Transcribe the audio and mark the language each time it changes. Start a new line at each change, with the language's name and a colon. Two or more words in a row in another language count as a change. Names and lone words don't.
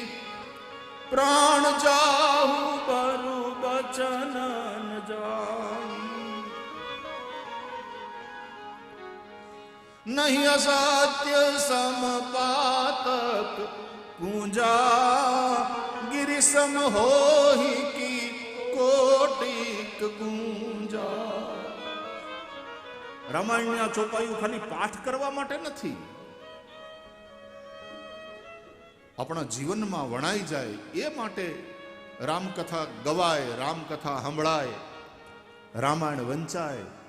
Hindi: प्राण जाहु बरु बचन न जाई. नहीं असत्य समपातक पूंजा. गिरि सम होहि की कोटिक गूंजा.
Gujarati: રામાયણના ચોપાયું ખાલી પાઠ કરવા માટે નથી, આપણા જીવનમાં વણાઈ જાય એ માટે રામકથા ગવાય, રામકથા સંભળાય, રામાયણ વંચાય.